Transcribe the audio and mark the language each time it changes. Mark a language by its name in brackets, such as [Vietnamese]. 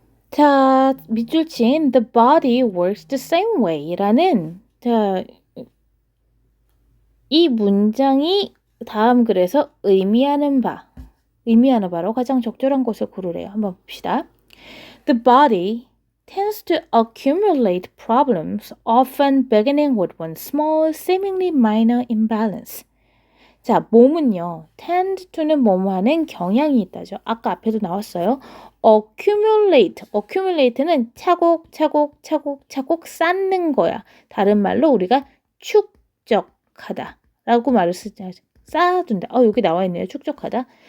[Korean] 자, 밑줄친 [English] The body works the same way [Korean] 라는 자, 이 문장이 다음 글에서 의미하는 바로 가장 적절한 것을 고르래요. 한번 봅시다. [English] The body tends to accumulate problems, often beginning with one small, seemingly minor imbalance. [Korean] 자, 몸은요, tend to는 뭐뭐하는 경향이 있다죠. 아까 앞에도 나왔어요. accumulate는 차곡차곡 쌓는 거야. 다른 말로 우리가 축적하다 라고 말을 쓰죠. 쌓아둔다. 여기 나와 있네요. 축적하다.